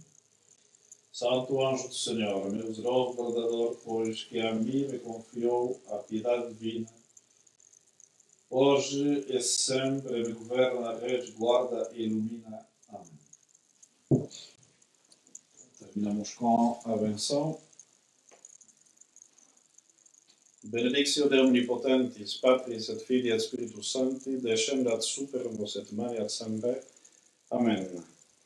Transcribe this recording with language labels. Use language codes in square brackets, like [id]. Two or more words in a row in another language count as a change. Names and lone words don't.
[pt] Santo anjo do Senhor, meu zeloso guardador, pois que a mim me confiou a piedade divina, hoje e sempre me governa, resguarda e ilumina. Amém. Terminamos com a benção. [la] Benedictio de omnipotentis, Patris et Filii et Spiritus Sancti, descendat super vos et maneat semper. Amen.